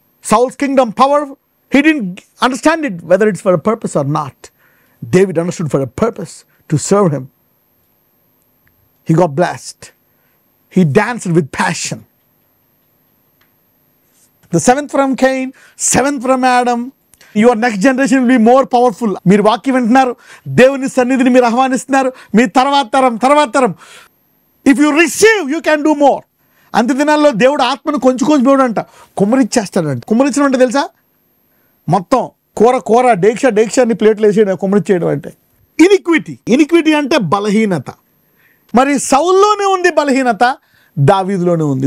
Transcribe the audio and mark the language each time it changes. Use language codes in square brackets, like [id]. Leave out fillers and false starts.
[en] Saul's kingdom power, he didn't understand it whether it's for a purpose or not. David understood for a purpose, to serve him. He got blessed. He danced with passion. The 7th from Cain, 7th from Adam. Your next generation will be more powerful. [te] మీరు వాక్యం వింటున్నారు, దేవుని సన్నిధిని మీరు ఆహ్వానిస్తున్నారు. మీ తర్వాత తరం. [en] If you receive, you can do more. [te] అంత్య దినాల్లో దేవుడు ఆత్మను కొంచెం అంట కుమ్మరిచ్చేస్తాడంట. కుమ్మరించడం అంటే తెలుసా? మొత్తం కూర డేక్ష అన్ని ప్లేట్లు వేసేయడం కుమ్మరిచ్చేయడం అంటే. ఇనిక్విటీ అంటే బలహీనత. మరి సౌల్లోనే ఉంది బలహీనత, దావీదులోనే ఉంది.